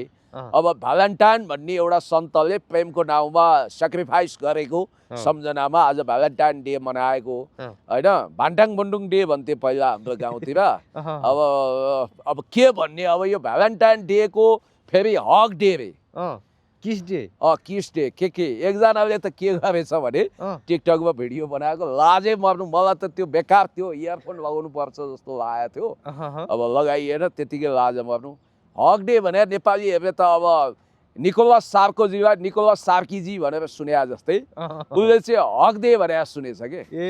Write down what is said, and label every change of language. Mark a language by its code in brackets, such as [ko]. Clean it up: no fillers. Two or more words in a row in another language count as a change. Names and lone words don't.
[ne] अब भ्यालेन्टाइन भन्ने एउटा सन्तले प्रेमको नाउँमा सेक्रिफाइस गरेको सम्झनामा आज भ्यालेन्टाइन डे मनाएको होइन। भान्टाङ बुन्डुङ डे भन्थे पहिला हाम्रो गाउँतिर। अब के भन्ने, अब यो भ्यालेन्टाइन डेको फेरि हक डे रे, किस डे, किस डे के एकजनाले त के गरेछ भने टिकटकमा भिडियो बनाएको, लाजै मर्नु। मलाई त त्यो बेकार त्यो इयरफोन लगाउनु पर्छ जस्तो लागेको थियो, अब लगाइएन, त्यतिकै लाज मर्नु। हक डे भनेर नेपालीहरूले त अब निकोलस सार्कीजी भनेर सुने जस्तै उसले चाहिँ हक डे भनेर सुनेछ के।